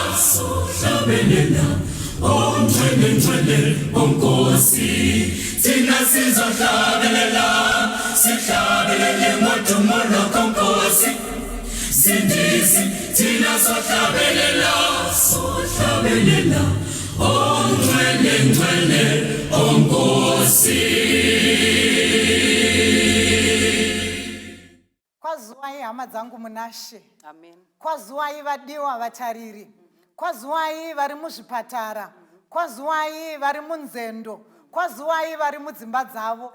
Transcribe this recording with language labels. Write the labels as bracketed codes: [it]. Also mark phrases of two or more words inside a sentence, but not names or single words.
[zu] ongcwele onkosi thina sizohlabelela sihlabelele ngodumo lwakho Nkosi sindisi thina sohlabelela ongcwele onkosi. [sn] Kwazuwai hama dzangu munashe. Amen. Kwazuwai vadiwa vatariri. Kwazuwai vari muzvipatara. Kwazuwai vari munzendo. Kwazuwai vari mudzimba dzavo.